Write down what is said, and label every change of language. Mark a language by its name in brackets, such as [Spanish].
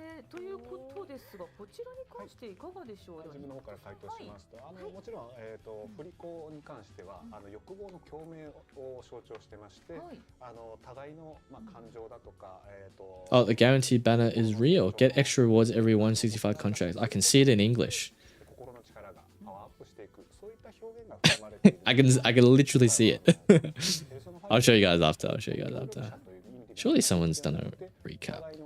[Japanese] ということですが、こちらに関していかがでしょう。自分の方から回答しますと、もちろん振り子に関しては欲望の共鳴を象徴してまして、互いの感情だとか [English] Oh, the guaranteed banner is real. Get extra rewards every 165 contracts. I can see it in English. [Japanese] 心の力がパワーアップしていく、そういった表現が含まれている。 [English] I can literally see it. I'll show you guys after. Surely someone's done a recap.